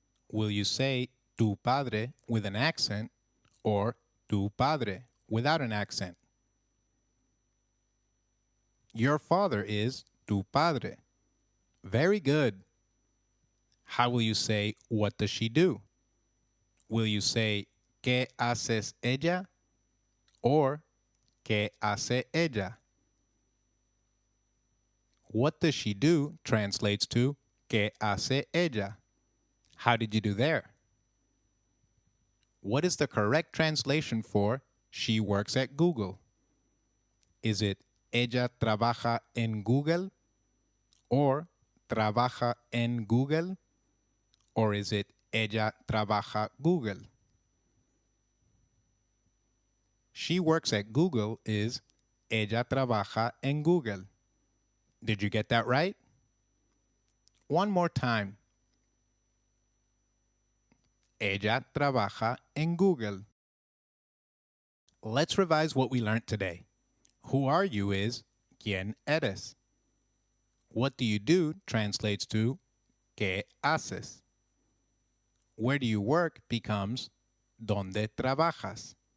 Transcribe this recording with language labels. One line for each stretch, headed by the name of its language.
English: Will you say
Spanish: tu padre
English: with an accent or tu padre without an accent? Your father is
Spanish: tu padre.
English: Very good. How will you say what does she do? Will you say
Spanish: ¿Qué haces ella? Or ¿Qué hace ella?
English: What does she do translates to
Spanish: ¿Qué hace ella?
English: How did you do there? What is the correct translation for she works at Google? Is it
Spanish: ella trabaja en Google?
English: Or
Spanish: trabaja en Google?
English: Or is it
Spanish: ella trabaja Google?
English: She works at Google is
Spanish: ella trabaja en Google.
English: Did you get that right? One more time.
Spanish: Ella trabaja en Google.
English: Let's revise what we learned today. Who are you is
Spanish: ¿Quién eres?
English: What do you do translates to
Spanish: ¿Qué haces?
English: Where do you work becomes
Spanish: ¿Dónde trabajas?